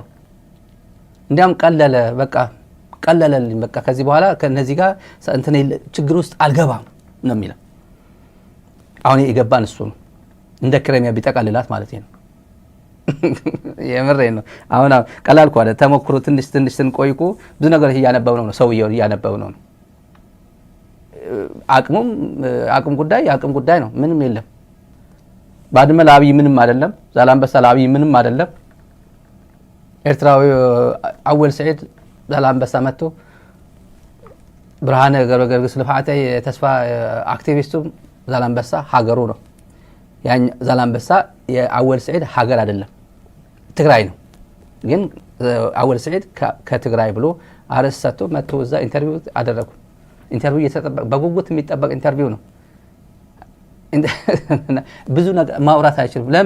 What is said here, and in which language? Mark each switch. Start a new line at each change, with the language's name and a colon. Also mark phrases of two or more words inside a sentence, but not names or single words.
Amharic: እንዲያም ቀለለልኝ በቃ ከዚህ በኋላ ከነዚህ ጋር ችግር ውስጥ አልገባም ነው የሚለው። አሁን የገባን እሱ ነው። እንደ ክሬሚያ ቢጠቃልላት ማለት ነው። የምሬን ነው። አሁን ቀላል ቋለ ተሞክሮ ትንሽ ስንቆይቁ ብዙ ነገር እያነበብነው ነው። ሰውየው እያነበብነው ነው። አቅም ጉዳይ ነው። ምንም የለም። ባድመ ለአብይ ምንም አይደለም። ዛላምበሳ ለአብይ ምንም አይደለም። ኤርትራዊ አወል ሰዒድ ዛላምበሳ መጥቶ ብርሃነ ገብረገርግስ ልፋዓተይ ተስፋ አክቲቪስቱ ዛላምበሳ ሀገሩ ነው። ያን ዛላምበሳ የአወል ሰዒድ ሀገር አይደለም ትግራይ ነው። ግን አወል ሰዒድ ከትግራይ ብሎ አርሰቶ መጥቶ እዛ ኢንተርቪው አደረጉ። ኢንተርቪው በጉጉት የሚጠበቅ ኢንተርቪው ነው። ብዙ ነገር ማውራት አይችልም። ለምን?